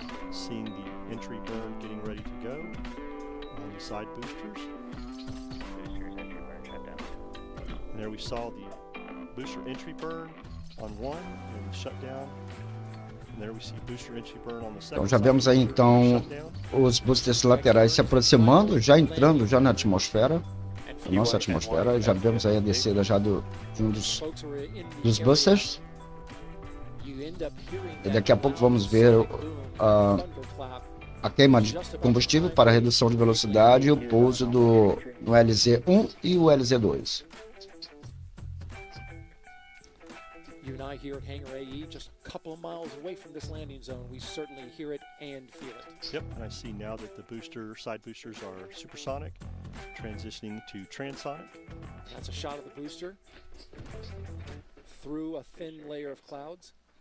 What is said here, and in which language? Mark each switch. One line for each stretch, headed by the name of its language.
English: Seeing the entry burn getting ready to go on the side boosters. Boosters entry burn shutdown. And there we saw the booster entry burn on one and shut down. And
Portuguese: Então já vemos aí então os boosters laterais se aproximando, já entrando já na atmosfera, a nossa atmosfera. Já vemos aí a descida já de um dos boosters. E daqui a pouco vamos ver a queima de combustível para a redução de velocidade e o pouso no LZ-1 e o LZ-2.
English: You and I here at Hangar AE, just a couple of miles away from this landing zone, we certainly hear it and feel it. Yep, and I see now that the side boosters are supersonic, transitioning to transonic. That's a shot of the booster through a thin layer of clouds.